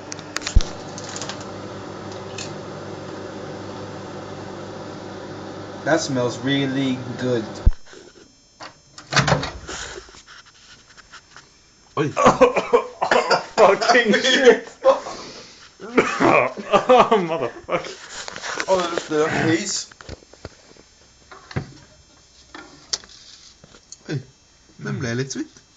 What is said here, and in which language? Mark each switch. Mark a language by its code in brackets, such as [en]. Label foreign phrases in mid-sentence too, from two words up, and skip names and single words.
[en] That smells really good. [no] Oi. [en] Fucking shit! Oh, motherfucker. [no] Oh, det lukter fis. Oi, den ble litt svitt.